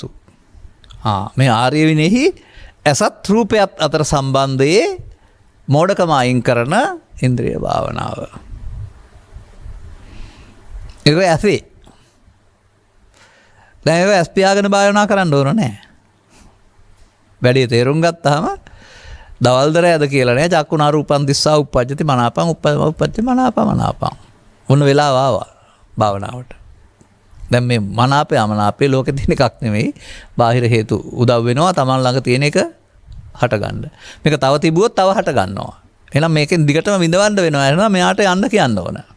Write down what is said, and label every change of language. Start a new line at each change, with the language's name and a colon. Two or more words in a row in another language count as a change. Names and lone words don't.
Sinhala: මේ ආර්ය විනේහි ඇසත් රූපයත් අතර සම්බන්ධයේ මෝඩකම අයින් කරන ඉන්ද්‍රිය භාවනාව. ඒක ඇසේ. දැන් ඒක ඇස් පියාගෙන භාවනා කරන්න ඕන නෑ. වැඩි තේරුම් ගත්තාම දවල්දර ඇද කියලා නෑ.
Pali: චක්කුණා රූපං දිස්සා උප්පජ්ජති මනාපං උප්පජ්ජති මනාපං.
Sinhala: මොන වෙලාව ආවා භාවනාවට. දැන් මේ මනාපය අමනාපය ලෝකෙ තියෙන එකක් නෙමෙයි. බාහිර හේතු උදව් වෙනවා තමන් ළඟ තියෙන එක හටගන්න. මේක තව තිබුවොත් තව හට ගන්නවා. එහෙනම් මේකෙන් දිගටම විඳවන්න වෙනවා. එහෙනම් මෙයාට යන්න කියන්න ඕන.